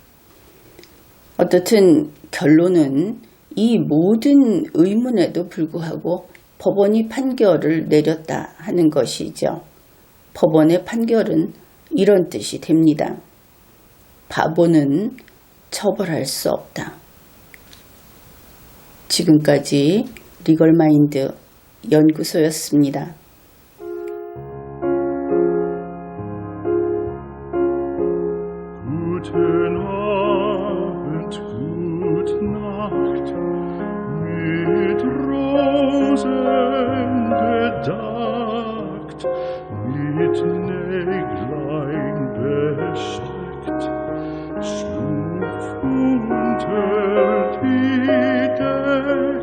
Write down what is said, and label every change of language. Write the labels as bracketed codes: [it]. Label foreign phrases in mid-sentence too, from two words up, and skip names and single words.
[ko] 어떻든 결론은 이 모든 의문에도 불구하고 법원이 판결을 내렸다 하는 것이죠. 법원의 판결은 이런 뜻이 됩니다. 바보는 처벌할 수 없다. 지금까지 리걸마인드 연구소였습니다. [de] Guten Abend, gute Nacht, mit Rosen bedeckt, mit Näglein besteckt, schlupf unter die Deck.